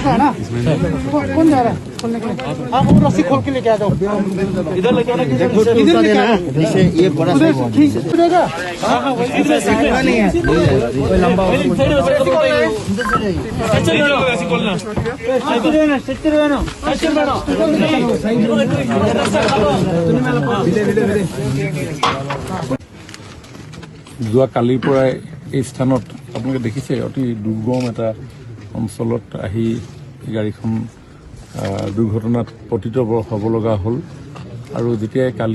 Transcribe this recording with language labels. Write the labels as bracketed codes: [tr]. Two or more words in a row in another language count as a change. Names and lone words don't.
[hi] है ना कौन जा रहा है खोलने के लिए आप वो रस्सी खोल के लेके आ जाओ इधर लेके आना इधर लेके आना नीचे ये बड़ा ठीक रहेगा हाँ वही नहीं है कोई लंबा [as] যোৱা কালিৰ পৰাই এই স্থানত আপোনালোকে দেখিছে অতি দুৰ্গম এটা অঞ্চলত আহি গাড়ীখন দুৰ্ঘটনাত পতিত হ'ব লগা হ'ল আৰু যেতিয়াই কালি